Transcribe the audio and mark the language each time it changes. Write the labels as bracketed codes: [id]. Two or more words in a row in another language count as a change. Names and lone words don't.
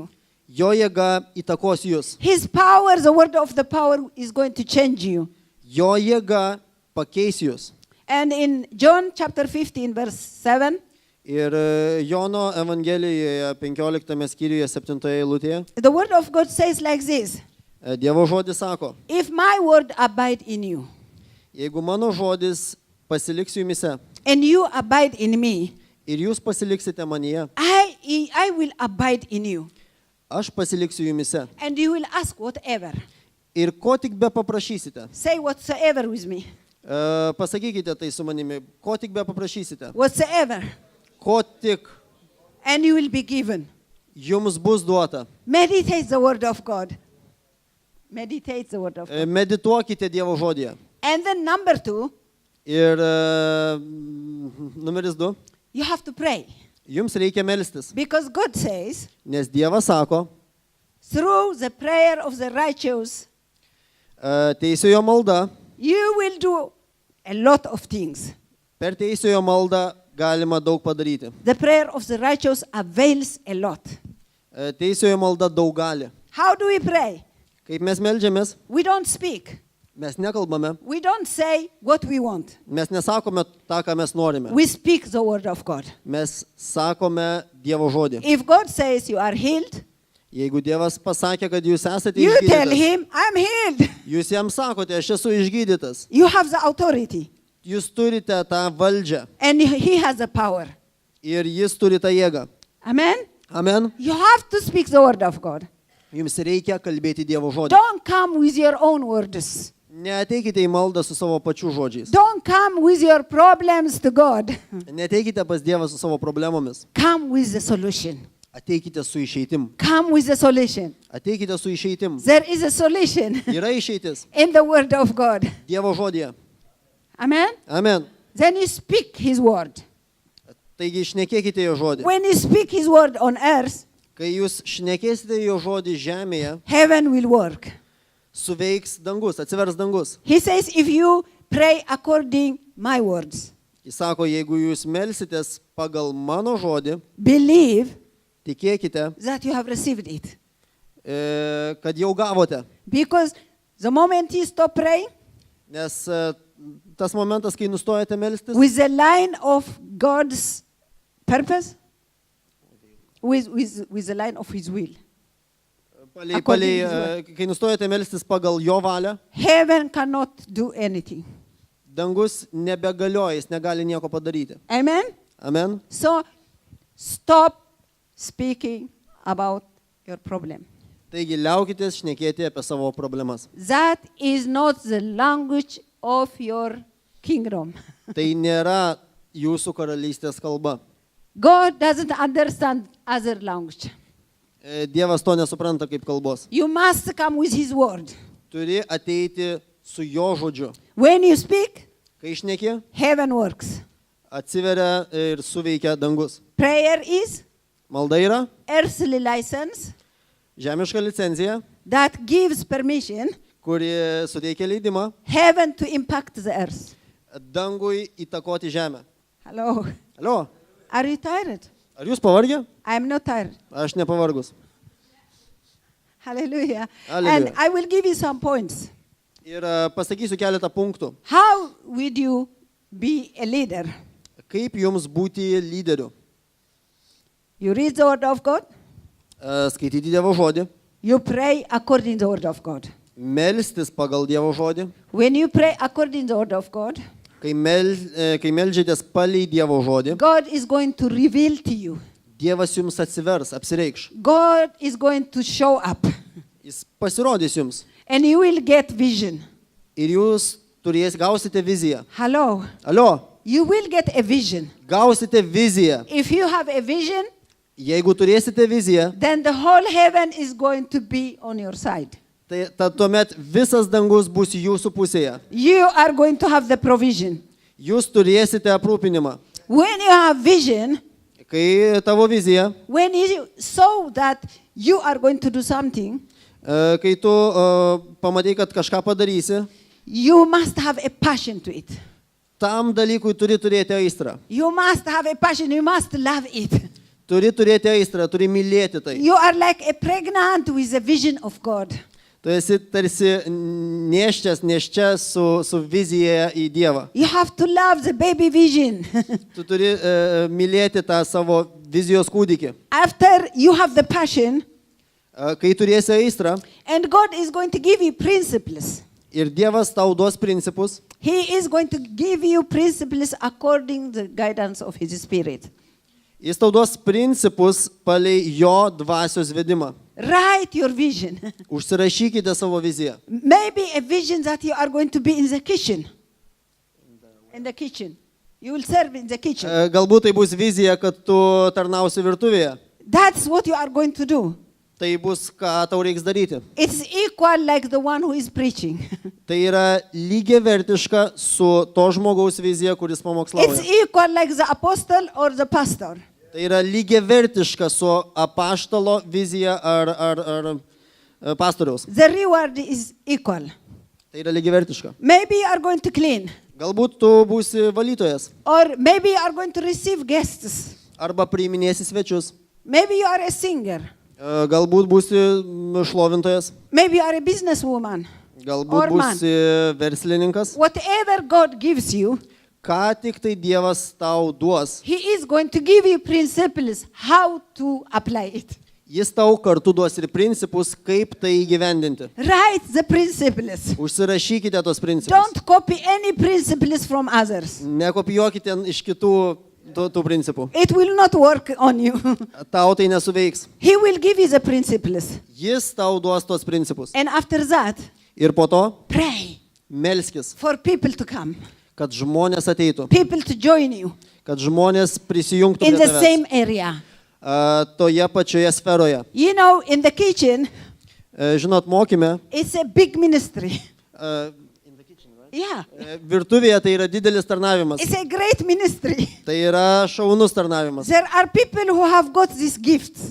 [lt] Jo jėga įtakos jūs. [en] His power, the word of the power, is going to change you. [lt] Jo jėga pakeis jūs. [en] And in John chapter 15, verse 7, [lt] Ir Jono Evangelijoje 15 skyriuje 7 eilutėje [en] the word of God says like this: [lt] Dievo žodis sako, [en] if my word abide in you, [lt] jeigu mano žodis pasiliks jumise [en] and you abide in me, [lt] ir jūs pasiliksite manyje, [en] I will abide in you, [lt] aš pasiliksiu jumise. [en] and you will ask whatever. [lt] Ir ko tik be paprašysite. [en] Say whatsoever with me. [lt] Pasakykite tai su manimi, ko tik be paprašysite. [en] Whatsoever. [lt] Ko tik [en] And you will be given. [lt] jums bus duota. [en] Meditate the word of God. Meditate the word of God. [lt] Medituokite Dievo žodyje. [en] And then number 2, [lt] Ir numeris 2, [en] you have to pray. [lt] jums reikia melstis. [en] Because God says, [lt] Nes Dievas sako, [en] through the prayer of the righteous, [lt] teisėjo malda, [en] you will do a lot of things. [lt] per teisėjo maldą galima daug padaryti. [en] The prayer of the righteous avails a lot. [lt] Teisėjo malda daug gali. [en] How do we pray? [lt] Kaip mes meldžiamės, [en] We don't speak. [lt] mes nekalbame, [en] We don't say what we want. [lt] mes nesakome tą, ką mes norime. [en] We speak the word of God. [lt] Mes sakome Dievo žodį. [en] If God says you are healed, [lt] Jeigu Dievas pasakė, kad jūs esate [en] You tell [lt] išgydytas, [en] him, I'm healed. [lt] jūs jam sakote, aš esu išgydytas. [en] You have the authority. [lt] Jūs turite tą valdžią [en] And he has the power. [lt] ir jis turi tą jėgą. [en] Amen? [lt] Amen. [en] You have to speak the word of God. [lt] Jums reikia kalbėti Dievo žodį. [en] Don't come with your own words. [lt] Neateikite į maldą su savo pačių žodžiais. [en] Don't come with your problems to God. [lt] Neateikite pas Dievą su savo problemomis. [en] Come with the solution. [lt] Ateikite su išeitim. [en] Come with the solution. [lt] Ateikite su išeitim. [en] There is a solution [lt] Yra išeitis [en] in the word of God. [lt] Dievo žodėje. [en] Amen? [lt] Amen. [en] Then you speak his word. [lt] Taigi šnekėkite jo žodį. [en] When you speak his word on earth, [lt] Kai jūs šnekėsite jo žodį žemėje, [en] heaven will work. [lt] suveiks dangus, atsivers dangus. [en] He says, if you pray according my words, [lt] Jis sako, jeigu jūs melsitės pagal mano žodį, [en] believe [lt] tikėkite, [en] that you have received it. [lt] kad jau gavote. [en] Because the moment you stop praying, [lt] Nes tas momentas, kai nustojate melstis, [en] with the line of God's purpose, with the line of his will, according to his [lt] kai nustojate melstis pagal jo valią, [en] heaven cannot do anything. [lt] dangus nebegalioja, jis negali nieko padaryti. [en] Amen? [lt] Amen. [en] So stop speaking about your problem. [lt] Taigi liaukitės šnekėti apie savo problemas. [en] That is not the language of your kingdom. [lt] Tai nėra jūsų karalystės kalba. [en] God doesn't understand other language. [lt] Dievas to nesupranta kaip kalbos. [en] You must come with his word. [lt] Turi ateiti su jo žodžiu. [en] When you speak, [lt] Kai šneki, [en] heaven works. [lt] atsiveria ir suveikia dangus. [en] Prayer is [lt] Malda yra [en] earthly license [lt] žemiška licencija, [en] that gives permission [lt] kuri suteikia leidimą [en] heaven to impact the earth. [lt] dangui įtakoti žemę. [en] Hello. [lt] Alio, [en] Are you tired? [lt] ar jūs pavargę? [en] I am not tired. [lt] Aš nepavargus. [en] Hallelujah. [lt] Hallelujah. [en] And I will give you some points. [lt] Ir pasakysiu keletą punktų. [en] How would you be a leader? [lt] Kaip jums būti lyderiu? [en] You read the word of God. [lt] Skaityti Dievo žodį, [en] You pray according to the word of God. [lt] melstis pagal Dievo žodį. [en] When you pray according to the word of God, [lt] Kai meldžiatės palei Dievo žodį, [en] God is going to reveal to you. [lt] Dievas jums atsivers, apsireikš. [en] God is going to show up. [lt] Jis pasirodys jums. [en] And you will get vision. [lt] Ir jūs gausite viziją. [en] Hello. [lt] Alio, [en] You will get a vision. [lt] gausite viziją. [en] If you have a vision, [lt] Jeigu turėsite viziją, [en] then the whole heaven is going to be on your side. [lt] tai tuomet visas dangus bus jūsų pusėje. [en] You are going to have the provision. [lt] Jūs turėsite aprūpinimą. [en] When you have vision, [lt] Kai tavo vizija, [en] when you saw that you are going to do something, [lt] kai tu pamatai, kad kažką padarysi, [en] you must have a passion to it. [lt] tam dalykui turi turėti aistrą. [en] You must have a passion. You must love it. [lt] Turi turėti aistrą, turi mylėti tai. [en] You are like a pregnant with a vision of God. [lt] Tu esi tarsi neščia su vizija į Dievą. [en] You have to love the baby vision. [lt] Tu turi mylėti tą savo vizijos kūdikį. [en] After you have the passion, [lt] Kai turėsi aistrą [en] and God is going to give you principles. [lt] ir Dievas tau duos principus, [en] He is going to give you principles according to the guidance of His Spirit. [lt] jis tau duos principus palei jo dvasios vedimą. [en] Write your vision. [lt] Užsirašykite savo viziją. [en] Maybe a vision that you are going to be in the kitchen. In the kitchen. You will serve in the kitchen. [lt] Galbūt tai bus vizija, kad tu tarnausi virtuvėje. [en] That's what you are going to do. [lt] Tai bus, ką tau reiks daryti. [en] It's equal like the one who is preaching. [lt] Tai yra lygiavertiška su to žmogaus vizija, kuris [en] It's [lt] pamokslauja. [en] equal like the apostle or the pastor. [lt] Tai yra lygiavertiška su apaštalo vizija ar pastoriaus. [en] The reward is equal. [lt] Tai yra lygiavertiška. [en] Maybe you are going to clean. [lt] Galbūt tu būsi valytojas [en] Or maybe you are going to receive guests. [lt] arba priiminėsi svečius. [en] Maybe you are a singer. [lt] Galbūt būsi šlovintojas. [en] Maybe you are a businesswoman. [lt] Galbūt [en] Or man. [lt] būsi verslininkas. [en] Whatever God gives you, [lt] Ką tik tai Dievas tau duos, [en] He is going to give you principles how to apply it. [lt] Jis tau kartu duos ir principus, kaip tai įgyvendinti. [en] Write the principles. [lt] Užsirašykite tos principus. [en] Don't copy any principles from others. [lt] Nekopijuokite iš kitų tų principų. [en] It will not work on you. [lt] Tau tai nesuveiks. [en] He will give you the principles. [lt] Jis tau duos tos principus. [en] And after that, [lt] Ir po to [en] pray [lt] melskis, [en] for people to come, [lt] kad žmonės ateitų, [en] people to join you [lt] kad žmonės prisijungtų [en] in [lt] prie [en] the [lt] tavęs. [en] same area. [lt] Toje pačioje sferoje. [en] You know, in the kitchen, [lt] Žinot, mokyme, [en] it's a big ministry. Yeah, [lt] virtuvėje tai yra didelis tarnavimas. [en] it's a great ministry. [lt] Tai yra šaunus tarnavimas. [en] There are people who have got these gifts,